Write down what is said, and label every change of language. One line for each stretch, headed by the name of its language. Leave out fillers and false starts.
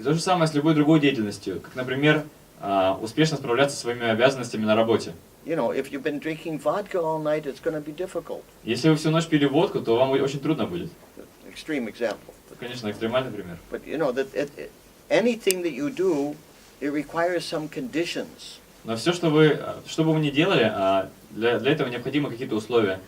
Russian: И то же самое с любой другой деятельностью, как, например, успешно справляться со своими обязанностями на работе.
English: You know, if you've been drinking vodka all night, it's going to be difficult.
Russian: Если вы всю ночь пили водку, то вам очень трудно будет.
English: Extreme example.
Russian: Это, конечно, экстремальный пример.
English: But you know that anything that you do, it requires some conditions.
Russian: Но все, что бы вы ни делали, для этого необходимы какие-то условия.